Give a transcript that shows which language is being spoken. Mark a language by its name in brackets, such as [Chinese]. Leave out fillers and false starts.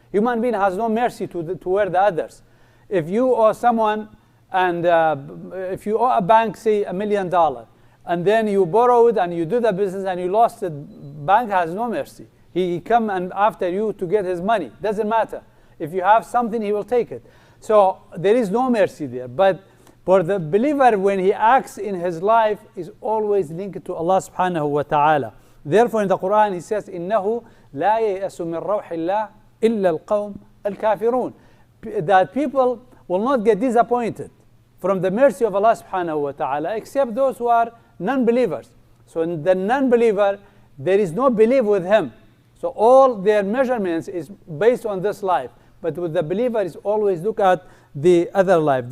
[English] Human being has no mercy toward the others. If you owe someone, and if you owe a bank, say $1 million, and then you borrow it and you do the business and you lost it, bank has no mercy. He come and after you to get his money. Doesn't matter. If you have something, he will take it. So there is no mercy there. But for the believer, when he acts in his life, is always linked to Allah subhanahu wa ta'ala. Therefore in the Quran he says, [Arabic] إِنَّهُ لَا يَيْأَسُ مِنْ رَوْحِ اللَّهِ إِلَّا الْقَوْمِ الْكَافِرُونَ. [English] That people will not get disappointed from the mercy of Allah subhanahu wa ta'ala, except those who are non-believers. So in the non-believer, there is no belief with him. So all their measurements is based on this life. But with the believer, is always look at the other life.